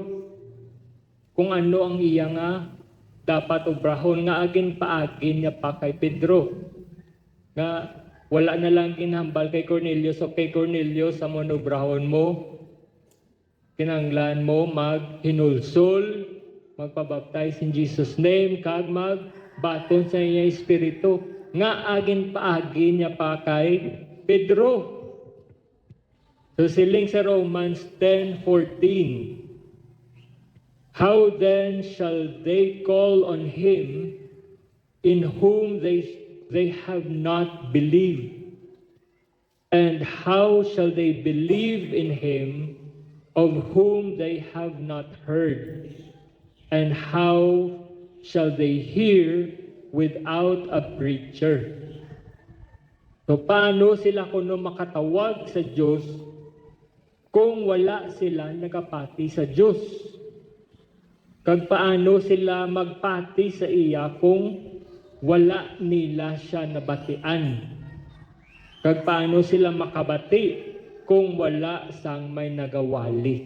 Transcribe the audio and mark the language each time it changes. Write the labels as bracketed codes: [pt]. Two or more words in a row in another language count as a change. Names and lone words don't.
[hil] Kung ano ang iya nga dapat obrahon nga agin paagin niya pa kay Pedro. Nga wala na lang ginhambal kay Cornelius o kay Cornelius sa obrahon mo. Kinahanglan mo maghinulsol, magpabaptize [en] in Jesus name, [hil] kag magbaton sa iya espiritu. Nga agin paagin niya pa kay Pedro. So siling sa Romans 10:14. [en] How then shall they call on him in whom they have not believed? And how shall they believe in him of whom they have not heard? And how shall they hear without a preacher? [hil] So paano sila kuno makatawag sa Diyos kung wala sila nagapati sa Diyos? Kag paano sila magpati sa iya kung wala nila siya nabatian? Kag paano sila makabati kung wala sang may nagawali?